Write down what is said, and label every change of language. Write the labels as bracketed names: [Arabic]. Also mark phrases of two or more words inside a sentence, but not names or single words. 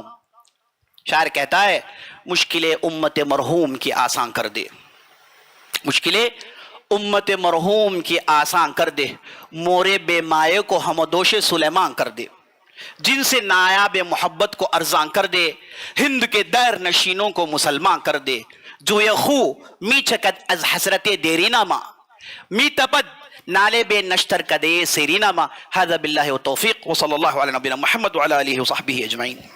[Urdu] شاعر کہتا ہے, مشکلیں امت مرحوم کی آسان کر دے, مشکلیں امت مرحوم کی آسان کر دے, مورے بے مائے کو ہمدوش سلیمان کر دے, جن سے نایاب محبت کو ارزاں کر دے, ہند کے دیر نشینوں کو مسلمان کر دے. [Persian] جو یہ خو می چکت از حسرت دیرینا ما, می تپد نالے بے نشتر کدے سیرینا ما. [Arabic] هذا باللہ و توفیق و صلی اللہ علیہ نبینا محمد وعلی آلہ و صحبہ اجمعین.